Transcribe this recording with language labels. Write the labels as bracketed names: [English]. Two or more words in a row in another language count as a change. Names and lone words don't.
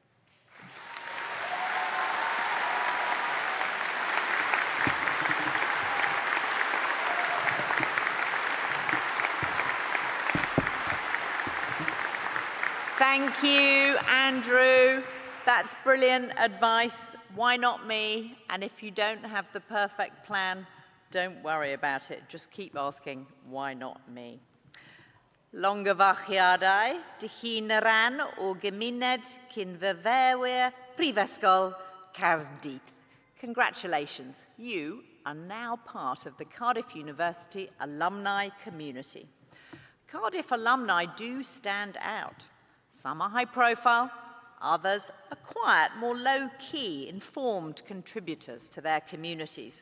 [English] Thank you, Andrew. That's brilliant advice. Why not me? And if you don't have the perfect plan, don't worry about it. Just keep asking, why not me? [Welsh] Llongyfarchiadau, dy hun ran o gymuned cyn fyfyrwyr Prifysgol Caerdydd. [English] Congratulations, you are now part of the Cardiff University alumni community. Cardiff alumni do stand out. Some are high profile, others are quiet, more low-key, informed contributors to their communities.